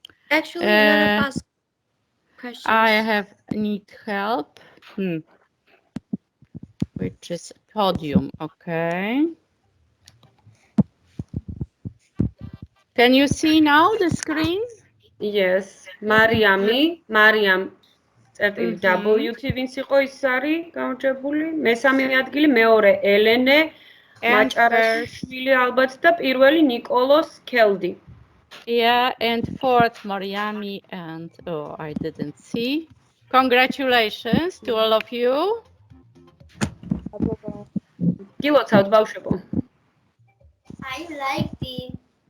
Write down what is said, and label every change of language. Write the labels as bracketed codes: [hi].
[en] Actually, none of us questions. I need help. Which is podium. Okay. Can you see now the screen? Yes. [ka] Mariam, WT ვინც იყო ის არის გამარჯვებული. მესამე ადგილი მეორე ელენე მაჭარაშვილი ალბათ და პირველი ნიკოლოს კელდი. [en] Yeah, and fourth Mariami and I didn't see. Congratulations to all of you. [ka] გილოცავთ ბავშვებო. [en] I like it.